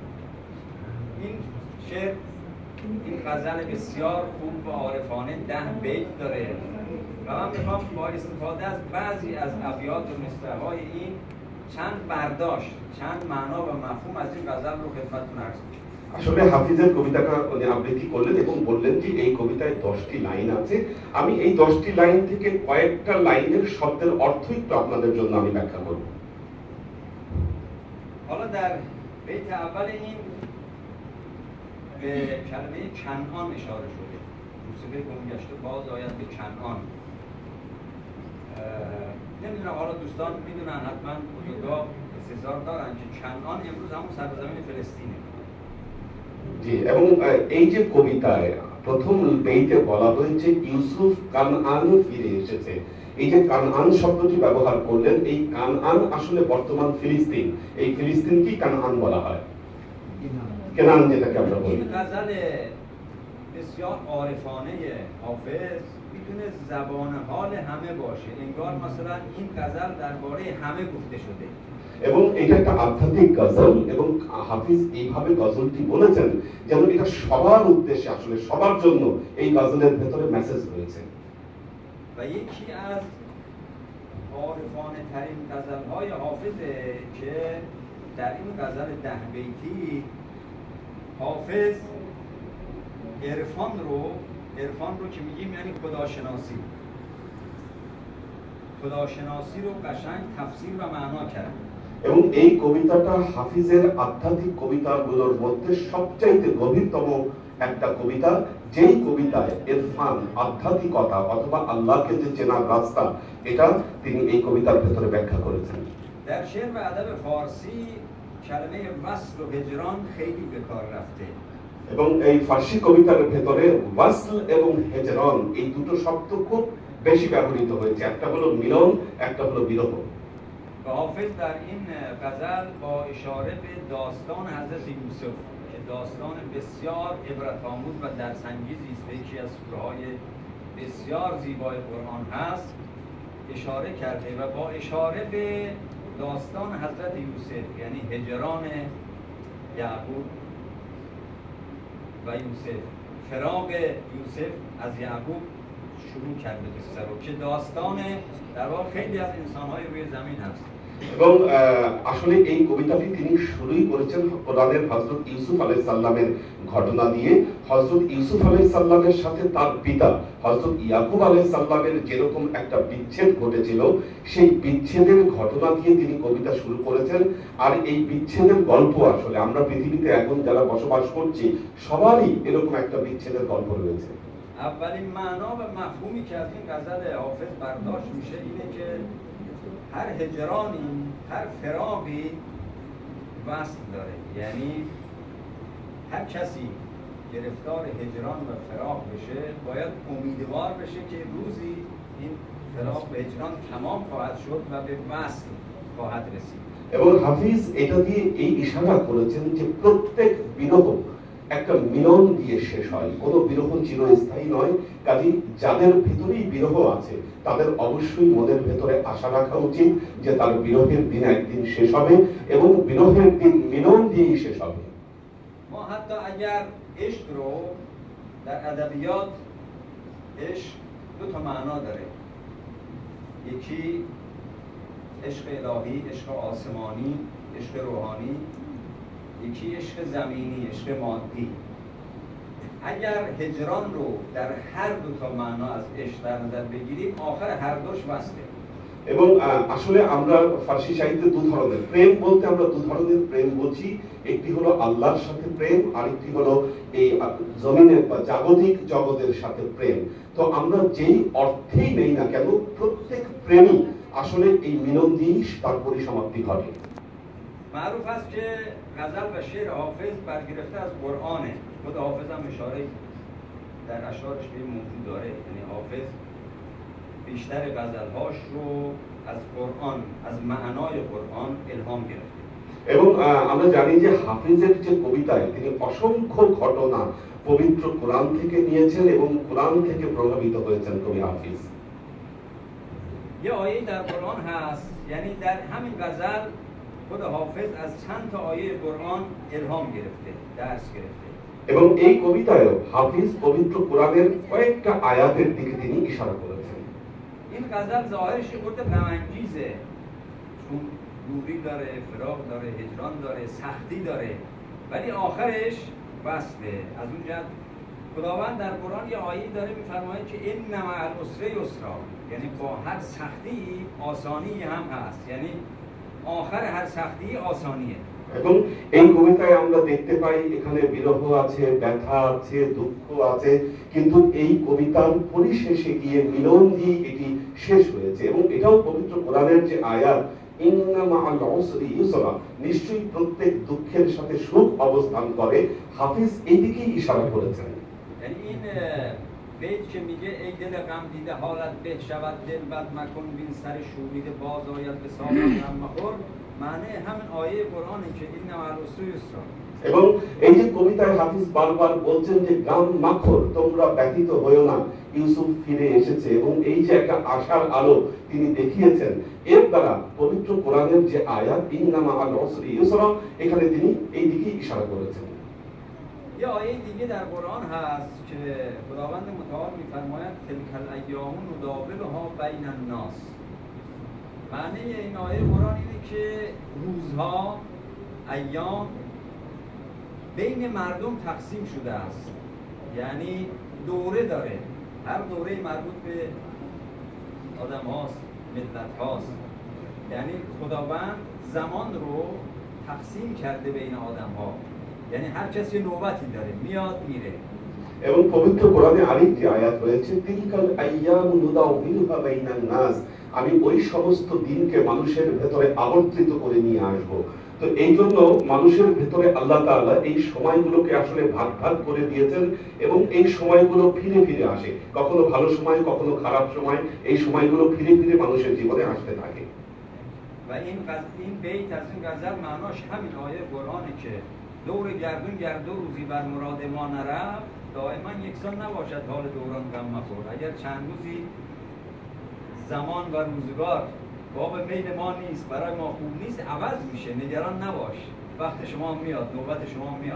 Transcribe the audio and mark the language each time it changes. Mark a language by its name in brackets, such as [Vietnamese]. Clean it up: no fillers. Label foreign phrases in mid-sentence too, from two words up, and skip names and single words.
[Persian] این شعر این غزل بسیار خوب و عارفانه 10 بیت داره و من میخوام با استفاده از بعضی از ابیات و مصرع‌های این چند برداشت چند معنا و مفهوم از این غزل رو خدمتتون عرض کنم। [Bangla] আসলে হাফিজের কবিতাটা উনি আবৃত্তি করলেন এবং বললেন যে এই কবিতায় 10টি লাইন আছে, আমি এই 10টি লাইন থেকে কয়েকটা লাইনের শব্দের অর্থ একটু আপনাদের জন্য আমি ব্যাখ্যা করব। [Persian] حالا در بیت اول این به کلمه کنعان اشاره شده، یوسف گمگشته باز آید به کنعان. نمیدونم حالا دوستان میدونن حتما بزرگا استحضار دارن که کنعان امروز همون سرزمین فلسطینه। [Bangla] জি, এবং এই যে কবিতায় প্রথম বেইতে বলা হয়েছে ইউসুফ কানআনে ফিরে এসেছে, এই যে কানআন শব্দটি ব্যবহার করলেন, এই কানআন আসলে বর্তমান ফিলিস্তিন, এই ফিলিস্তিনকেই কানআন বলা হয়, কেনান যেটাকে আমরা বলি। [Persian] این غزل بسیار عارفانه حافظ میتونه زبان حال همه باشه، انگار مثلا این غزل درباره همه گفته شده [Bangla] এবং এটা একটা আধ্যাত্মিক গজল এবং হাফিজ এইভাবে গজলটি বলেছেন যেন এটা সবার উদ্দেশ্যে আসলে সবার জন্য এই গজলের ভেতরে মেসেজ রয়েছে। [Persian] و یکی از عارفانه ترین غزل های حافظه که در این غزل 10 بیتی حافظ عرفان رو که میگیم یعنی خداشناسی رو قشنگ تفسیر و معنا کرد [Bangla] এবং এই কবিতাটা হাফিজের আধ্যাত্মিক কবিতাগুলোর মধ্যে সবচাইতে গভীরতম একটা কবিতা, যেই কবিতায় ইরফান, আধ্যাত্মিকতা অথবা আল্লাহকে যে চেনার রাস্তা, এটা তিনি এই কবিতার ভেতরে ব্যাখ্যা করেছেন। [Persian] در شعر و ادب فارسی کلمه وصل و هجران خیلی به کار رفته [Bangla] এবং এই ফার্সি কবিতার ভেতরে ওয়াসল এবং হেজরন এই দুটো শব্দ খুব বেশি ব্যবহৃত হয়েছে। একটা হলো মিলন, একটা হলো বিরহ। [Persian] و حافظ در این غزل با اشاره به داستان حضرت یوسف که داستان بسیار عبرت‌آموز و درس‌انگیزی است، یکی از سوره‌های بسیار زیبای قرآن هست، اشاره کرده و با اشاره به داستان حضرت یوسف یعنی هجران یعقوب و یوسف، فراق یوسف از یعقوب شروع کرده قصه رو که داستان در واقع خیلی از انسان‌های روی زمین هست [Bangla] এবং আসলে এই কবিতাটি তিনি শুরুই করেছেন কোরআনের হযরত ইউসুফ [Arabic] عليه السلام [Bangla] ঘটনা দিয়ে। হযরত ইউসুফ [Arabic] عليه السلام [Bangla] সাথে তার পিতা হযরত ইয়াকুব [Arabic] عليه السلام [Bangla] যেরকম একটা বিচ্ছেদ ঘটেছিল, সেই বিচ্ছেদের ঘটনা দিয়ে তিনি কবিতা শুরু করেছেন। আর এই বিচ্ছেদের গল্প আসলে আমরা পৃথিবীতে এখন যারা বসবাস করছি সবারই এরকম একটা বিচ্ছেদের গল্প রয়েছে। [Persian] اولین معنا و مفهومی که از این غزل حافظ برداشت میشه اینه که هر هجرانی، هر فراقی وصل داره، یعنی هر کسی گرفتار هجران و فراق بشه باید امیدوار بشه که روزی این فراق و هجران تمام خواهد شد و به وصل خواهد رسید। [Bangla] এবং হাফিজ এটা দিয়ে এই ইশারা করেছেন যে প্রত্যেক বিরহ একটা মিলন দিয়ে শেষ হয়, কোনো বিরহ চিরস্থায়ী নয়। কাজেই যাদের ভিতরেই বিরহ আছে তাদের অবশ্যই মনের ভেতরে আশা রাখা উচিত যে তার বিরহের দিন একদিন শেষ হবে এবং বিরহের দিন মিলন দিয়েই শেষ হবে। [Persian] ما حتی اگر عشق رو در ادبیات عشق دو تا معنا داره، یکی عشق الهی، عشق آسمانی، عشق روحانی، یکی عشق زمینی، عشق مادی. اگر هجران رو در هر دو تا معنا از عشق در نظر بگیریم آخر هر دوش وصله। [Bangla] এবং আসলে আমরা ফার্সি সাহিত্যে দু ধরনের প্রেম বলতে আমরা দু ধরনের প্রেম বুঝি, একটি হলো আল্লাহর সাথে প্রেম, আরেকটি হলো এই জমিনের বা জাগতিক জগতের সাথে প্রেম। তো আমরা যেই অর্থেই নেই না কেন প্রত্যেক প্রেমই আসলে এই মিলন দিয়েই তার পরিসমাপ্তি ঘটে। [Persian] معروف است که غزل و شعر حافظ برگرفته از قرآنه. خود حافظ هم اشاره در اشعارش به این موضوع داره، یعنی حافظ بیشتر غزلهاش رو از قرآن، از معنای قرآن الهام گرفته। [Bangla] এবং আমরা জানি যে হাফিজের যে کبیতায় তিনি অসংখ্য ঘটনা পবিত্র কোরআন থেকে নিয়েছেন এবং কোরআন থেকে প্রভাবিত হয়েছেন কবি হাফিজ। [Persian] یه آیه در قرآن هست، یعنی در همین غزل خود حافظ از چند تا آیه قرآن الهام گرفته، درس گرفته। [Bangla] এবং এই কবিতায়ও হাফিজ পবিত্র কোরআনের কয়েকটা আয়াতের দিকে তিনি ইশারা করেছেন। [Persian] این غزل ظاهرش خود غم‌انگیزه، چون دوری داره، فراق داره، هجران داره، سختی داره، ولی آخرش وصله. از اون جهت خداوند در قرآن یه آیه‌ای داره می‌فرماید که [Arabic] ان مع العسر یسرا، [Persian] یعنی با هر سختی آسانی هم هست، یعنی آخر هر سختی آسانیه। [Bangla] এবং এই কবিতায় আমরা দেখতে পাই এখানে বিরহ আছে, ব্যথা আছে, দুঃখ আছে, কিন্তু এই কবিতার পরিশেষে গিয়ে মিলন দিয়ে এটি শেষ হয়েছে। এবং এটাও পবিত্র কোরআনের যে আয়াত [Arabic] إن مع العسر يسرا, [Bangla] নিশ্চয়ই প্রত্যেক দুঃখের সাথে সুখ অবস্থান করে, হাফিজ এই দিকেই ইশারা করেছেন। [Persian] یعنی این بیت که میگه ای دل غم دیده حالت به شود دل بد مکن بین سر شوریده باز آید به سامان غم مخور، معنی همین آیه قرآنه که [Arabic] این مع العسر یسرا। [Bangla] এবং এই যে কবিতায় হাফিজ বারবার বলছেন যে [Persian] غم مخور, [Bangla] তোমরা ব্যথিত হয়ো না, ইউসুফ ফিরে এসেছে, এবং এই যে একটা আশার আলো তিনি দেখিয়েছেন, এর দ্বারা পবিত্র কোরআনের যে আয়াত [Arabic] إن مع العسر يسرا, [Bangla] এখানে তিনি এই দিকে ইশারা করেছেন। [Persian] یه آیه دیگه در قرآن هست که خداوند متعال می‌فرماید [Arabic] تلک الایام نداولها بین الناس. [Persian] معنی این آیه قرآن اینه که روزها، ایام بین مردم تقسیم شده است، یعنی دوره داره، هر دوره مربوط به آدم هاست، ملت هاست، یعنی خداوند زمان رو تقسیم کرده بین آدم ها. یعنی هر کسی نوبتی داره، میاد میره. [Bangla] এবং পবিত্র কোরআনে আরেকটি আয়াত রয়েছে, [Arabic] تلك الأيام نداولها بين الناس, [Bangla] আমি ওই সমস্ত দিনকে মানুষের ভেতরে আবর্তিত করে নিয়ে আসব। তো এই জন্য মানুষের ভেতরে আল্লাহ তাআলা এই সময়গুলোকে আসলে ভাগ ভাগ করে দিয়েছেন এবং এই সময়গুলো ফিরে ফিরে আসে, কখনো ভালো সময় কখনো খারাপ সময়, এই সময়গুলো ফিরে ফিরে মানুষের জীবনে আসতে থাকে। [Persian] و این بیت از این غزل معناش همین آیه قرآنه که دور گردون گرد و روزی بر مراد ما نرفت، دائما یکسان نباشد حال دوران غم مخور. اگر چند روزی زمان و روزگار باب میل ما نیست، برای ما خوب نیست، عوض میشه، نگران نباش، وقت شما میاد، نوبت شما میاد।